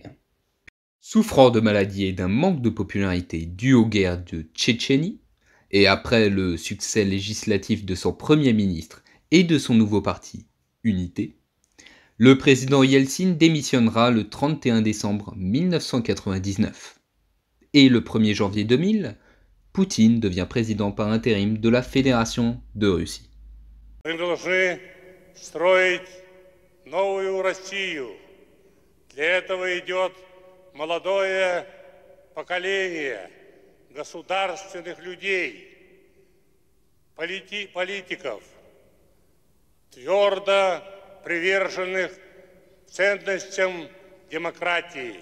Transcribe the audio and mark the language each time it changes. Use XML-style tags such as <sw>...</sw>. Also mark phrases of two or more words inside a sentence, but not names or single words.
<fr>Souffrant de maladie et d'un manque de popularité dû aux guerres de Tchétchénie, et après le succès législatif de son premier ministre et de son nouveau parti, Unité, le président Yeltsin démissionnera le 31 décembre 1999. Et le 1er janvier 2000, Poutine devient président par intérim de la Fédération de Russie.</fr> <ru>Строить новую Россию. Для этого идет молодое поколение государственных людей, политиков, твердо приверженных ценностям демократии.</ru>